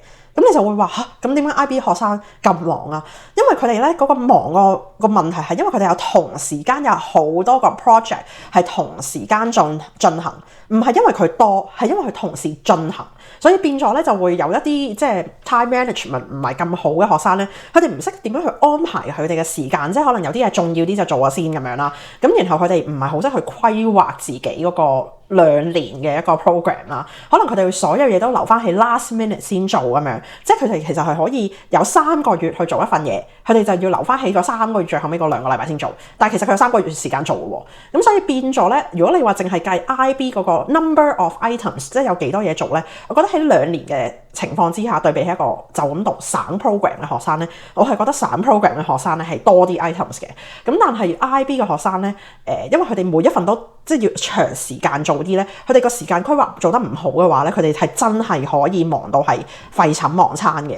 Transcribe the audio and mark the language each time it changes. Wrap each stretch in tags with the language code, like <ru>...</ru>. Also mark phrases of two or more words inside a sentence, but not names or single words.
<yue>咁你就會話咁點解 IB 學生咁忙啊？因為佢哋咧嗰個忙個問題係因為佢哋有同時間有好多個 project 係同時間進行，唔係因為佢多，係因為佢同時進行，所以變咗咧就會有一啲即係</yue> <en>time management</en> <yue>唔係咁好嘅學生咧，佢哋唔識點樣去安排佢哋嘅時間，即係可能有啲嘢重要啲就做咗先咁樣啦。咁然後佢哋唔係好識去規劃自己嗰個2年嘅一個 program 啦，可能佢哋會所有嘢都留翻喺</yue> <en>last minute</en> <yue>先做咁樣，即係佢哋其實係可以有3 個月去做一份嘢，佢哋就要留翻起個3個月最後尾嗰2個禮拜先做，但係其實佢有3個月時間做嘅喎，咁所以變咗咧，如果你話淨係計 IB 嗰個</yue> <en>number of items，</en> <yue>即係有幾多嘢做咧，我覺得喺2年嘅情況之下，對比起一個就咁讀省 program 嘅學生咧，我係覺得省 program 嘅學生咧係多啲 items 嘅，咁但係 IB 嘅學生咧，因為佢哋每一份都即係要長時間做啲咧，佢哋個時間規劃做得唔好嘅話咧，佢哋係真係可以忙到係廢寢忘餐嘅。</yue>